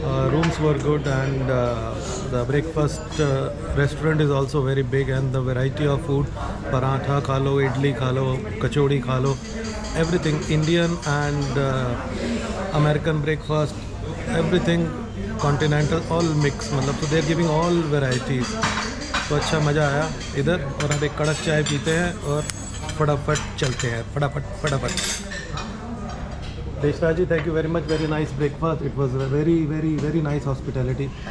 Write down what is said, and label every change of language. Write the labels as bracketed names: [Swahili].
[English] Rooms were good and the breakfast restaurant is also very big, and the variety of food, paratha [Hindi] खा लो, idli खा लो, कचौड़ी खा लो, [English] everything Indian and American breakfast, everything continental, all mix. [Hindi] मतलब तो [English] they are giving all varieties. [Hindi] तो अच्छा मज़ा आया इधर. और अब एक कड़क चाय पीते हैं और फटाफट चलते हैं. फटाफट. [English] Deshra ji, thank you very much. Very nice breakfast. It was a very nice hospitality.